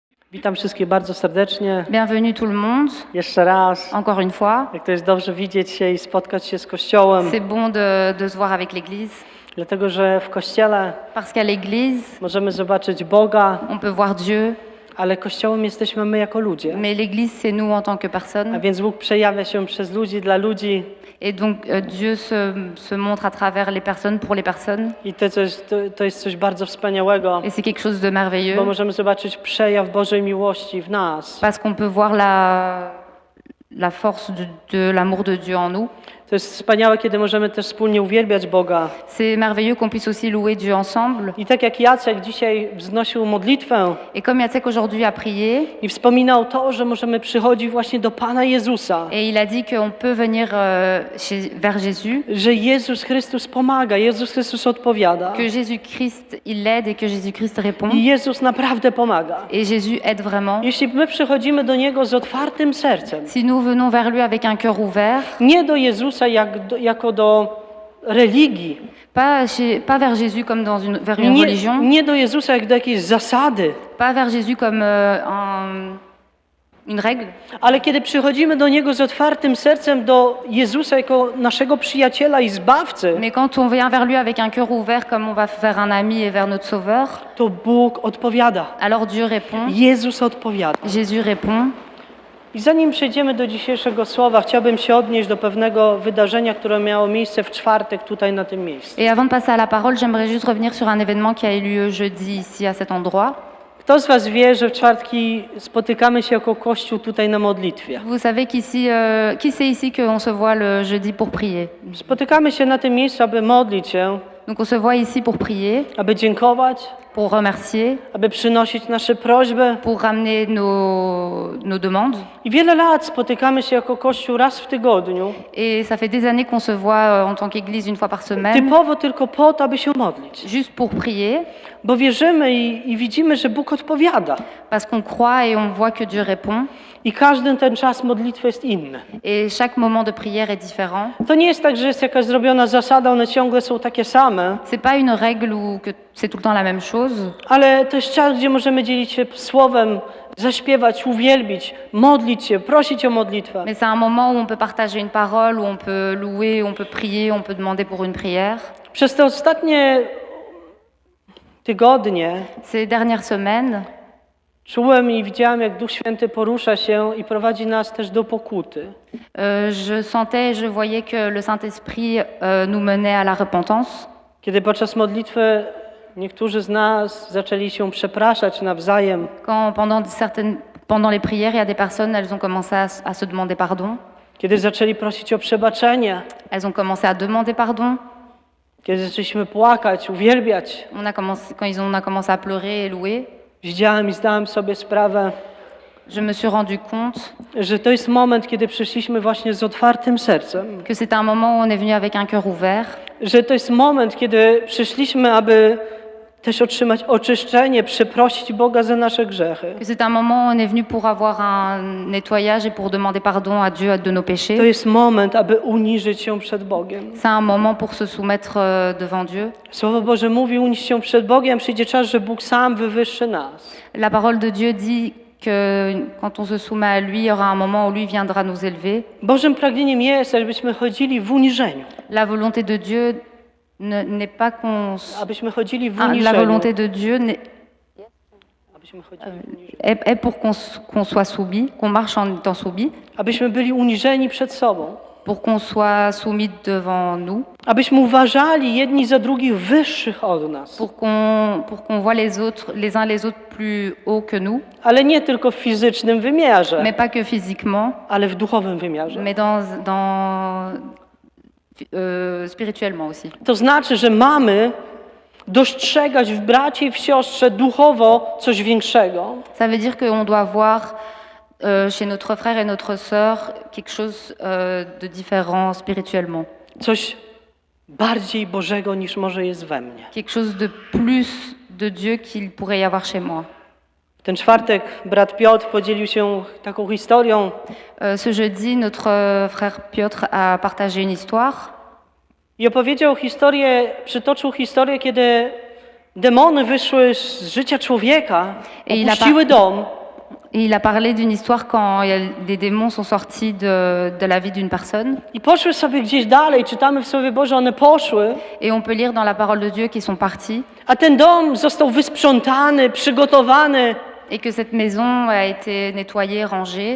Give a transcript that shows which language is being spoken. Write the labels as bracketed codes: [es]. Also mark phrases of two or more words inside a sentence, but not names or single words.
[pl] Witam wszystkich bardzo serdecznie. [fr] Bienvenue tout le monde, [pl] Jeszcze raz. [fr] encore une fois. [pl] Jak to jest dobrze widzieć się i spotkać się z Kościołem. [fr] C'est bon de se voir avec l'Église, [pl] Dlatego, że w Kościele [fr] parce qu'à l'Église, [pl] możemy zobaczyć Boga, [fr] on peut voir Dieu, [pl] ale Kościołem jesteśmy my jako ludzie. [fr] mais l'Église, c'est nous en tant que [pl] A [fr] personnes. [pl] więc Bóg przejawia się przez ludzi, dla ludzi. [fr] Et donc, Dieu se montre à travers les personnes, pour les personnes. [pl] I to jest coś bardzo wspaniałego, [fr] Et c'est quelque chose de merveilleux, [pl] bo możemy zobaczyć przejaw Bożej miłości w nas. [fr] parce qu'on peut voir la force de l'amour de Dieu en nous. [pl] To jest wspaniałe, kiedy możemy też wspólnie uwielbiać Boga. [fr] C'est merveilleux qu'on puisse aussi louer Dieu ensemble. [pl] I tak jak Jacek dzisiaj wznosił modlitwę [fr] Et comme Jacek aujourd'hui a prié, [pl] i wspominał to, że możemy przychodzić właśnie do Pana Jezusa, [fr] et il a dit qu'on peut venir vers Jésus, [pl] że Jezus Chrystus pomaga, Jezus Chrystus odpowiada. [fr] que Jésus-Christ, il aide et que Jésus-Christ répond. [pl] I Jezus naprawdę pomaga. [fr] Et Jésus aide vraiment. [pl] Jeśli my przychodzimy do Niego z otwartym sercem, [fr] Si nous venons vers lui avec un cœur ouvert, [pl] nie do Jezusa jako do religii, [fr] pas vers Jésus comme vers une religion, [pl] nie do Jezusa jak do jakiejś zasady, [fr] pas vers Jésus comme une règle, [pl] ale kiedy przychodzimy do Niego z otwartym sercem, do Jezusa jako naszego przyjaciela i zbawcy, [fr] mais quand on vient vers lui avec un cœur ouvert comme on va vers un ami et vers notre Sauveur, [pl] to Bóg odpowiada. [fr] alors Dieu répond, [pl] Jezus odpowiada. [fr] Jésus répond. [pl] I zanim przejdziemy do dzisiejszego słowa, chciałbym się odnieść do pewnego wydarzenia, które miało miejsce w czwartek tutaj na tym miejscu. [fr] Et avant de passer à la parole, j'aimerais juste revenir sur un événement qui a eu lieu jeudi ici à cet endroit. [pl] Kto z Was wie, że w czwartki spotykamy się jako Kościół tutaj na modlitwie? [fr] Vous savez qu'ici, qui sait ici qu'on se voit le jeudi pour prier? [pl] Spotykamy się na tym miejscu, aby modlić się, [fr] Donc on se voit ici pour prier, [pl] aby dziękować, [fr] pour remercier, [pl] aby przynosić nasze prośby. [fr] pour ramener nos demandes. [pl] I wiele lat spotykamy się jako Kościół raz w tygodniu, [fr] Et ça fait des années qu'on se voit en tant qu'Église une fois par semaine, [pl] typowo tylko po to, aby się modlić. [fr] juste pour prier, [pl] Bo wierzymy i widzimy, że Bóg odpowiada. [fr] parce qu'on croit et on voit que Dieu répond. [pl] I każdy ten czas modlitwy jest inny. [fr] Et chaque moment de prière est différent. [pl] To nie jest tak, że jest jakaś zrobiona zasada, one ciągle są takie same, [fr] C'est pas une règle ou que c'est tout le temps la même chose, [pl] ale to jest czas, gdzie możemy dzielić się słowem, zaśpiewać, uwielbić, modlić się, prosić o modlitwę. [fr] mais c'est un moment où on peut partager une parole, où on peut louer, on peut prier, on peut demander pour une prière. [pl] Przez te ostatnie tygodnie [fr] Ces dernières semaines, [pl] czułem i widziałem, jak Duch Święty porusza się i prowadzi nas też do pokuty. [fr] je sentais, je voyais que le Saint-Esprit nous menait à la repentance. [pl] Kiedy podczas modlitwy niektórzy z nas zaczęli się przepraszać nawzajem, [fr] Quand pendant les prières, il y a des personnes, elles ont commencé à se demander pardon. [pl] kiedy zaczęli prosić o przebaczenie, [fr] Elles ont commencé à demander pardon. [pl] kiedy zaczęliśmy płakać, uwielbiać, [fr] On a commencé à pleurer et louer, [pl] widziałem i zdałem sobie sprawę, [fr] je me suis rendu compte [pl] że to jest moment, kiedy przyszliśmy właśnie z otwartym sercem. [fr] que c'était un moment où on est venu avec un cœur ouvert, [pl] Że to jest moment, kiedy przyszliśmy, aby też otrzymać oczyszczenie, przeprosić Boga za nasze grzechy. [fr] que c'est un moment où on est venu pour avoir un nettoyage et pour demander pardon à Dieu de nos [pl] To [fr] péchés. [pl] jest moment, aby uniżyć się przed Bogiem. [fr] C'est un moment pour se soumettre devant Dieu. [pl] Słowo Boże mówi, uniś się przed Bogiem, przyjdzie czas, że Bóg sam wywyższy nas. [fr] La parole de Dieu dit que quand on se soumet à lui, il y aura un moment où lui viendra nous élever. [pl] Bożym pragnieniem jest, abyśmy chodzili w uniżeniu. [fr] La volonté de Dieu n'est pas [pl] Abyśmy chodzili w [fr] la [pl] uniżeniu. [fr] volonté de Dieu [pl] Abyśmy chodzili w uniżeniu. [fr] est pour qu'on soit soumis, qu'on marche en étant soumis, [pl] Abyśmy byli uniżeni przed sobą. [fr] pour qu'on soit soumis devant nous, [pl] Abyśmy uważali jedni za drugich wyższych od nas. [fr] pour qu'on voit les autres, les uns les autres plus hauts que nous, [pl] Ale nie tylko w fizycznym wymiarze, [fr] mais pas que physiquement, [pl] ale w duchowym wymiarze. [fr] mais spirituellement aussi. [pl] To znaczy, że mamy dostrzegać w bracie i w siostrze duchowo coś większego. [fr] Ça veut dire qu'on doit voir chez notre frère et notre sœur quelque chose de différent spirituellement, [pl] Coś bardziej Bożego niż może jest we mnie. [fr] quelque chose de plus de Dieu qu'il pourrait y avoir chez moi. [pl] W ten czwartek brat Piotr podzielił się taką historią, [fr] Ce jeudi, notre frère Piotr a partagé une histoire [pl] i opowiedział historię, przytoczył historię, kiedy demony wyszły z życia człowieka, I opuściły dom [fr] Et il a parlé d'une histoire quand des démons sont sortis de la vie d'une personne. [pl] I poszły sobie gdzieś dalej, czytamy w Słowie Boże, one poszły, [fr] Et on peut lire dans la parole de Dieu qu'ils sont partis [pl] a ten dom został wysprzątany, przygotowany. [fr] et que cette maison a été nettoyée, rangée.